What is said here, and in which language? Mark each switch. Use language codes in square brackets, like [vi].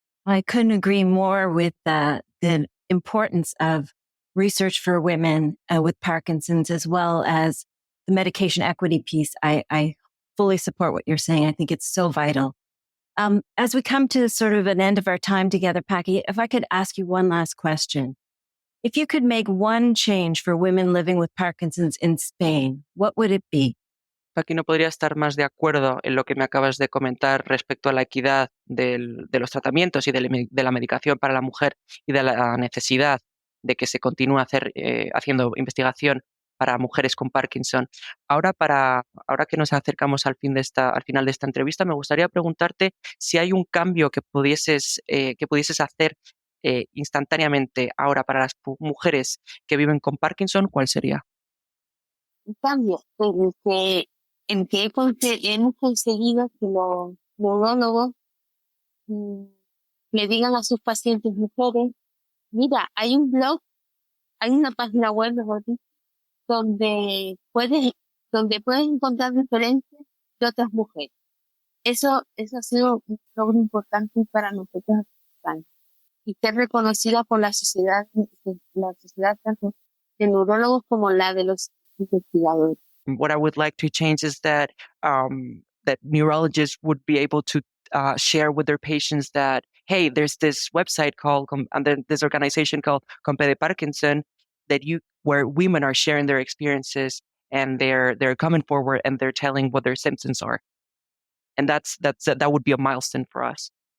[en] I couldn't agree more with the importance of research for women with Parkinson's, as well as the medication equity piece. I fully support what you're saying. I think it's so vital. As we come to sort of an end of our time together, Paqui, if I could ask you one last question. If you could make one change for women living with Parkinson's in Spain, what would it be? [es] Aquí no podría estar más de acuerdo en lo que me acabas de comentar respecto a la equidad de los tratamientos y de la medicación para la mujer y de la necesidad de que se continúe haciendo investigación para mujeres con Parkinson. Ahora que nos acercamos al final de esta entrevista, me gustaría preguntarte si hay un cambio que pudieses hacer instantáneamente ahora para las mujeres que viven con Parkinson, ¿cuál sería? Un cambio en que hemos conseguido que los neurólogos le digan a sus pacientes mujeres: mira, hay una página web, mejor dicho, donde puedes donde puedes encontrar referencias de otras mujeres. Eso ha sido un logro importante para nosotros y ser reconocida por la sociedad tanto de neurólogos como la de los investigadores. [en] What I would like to change is that that neurologists would be able to share with their patients that, hey, there's this website called and then this organization called Compede Parkinson where women are sharing their experiences and they're coming forward and they're telling what their symptoms are, and that would be a milestone for us.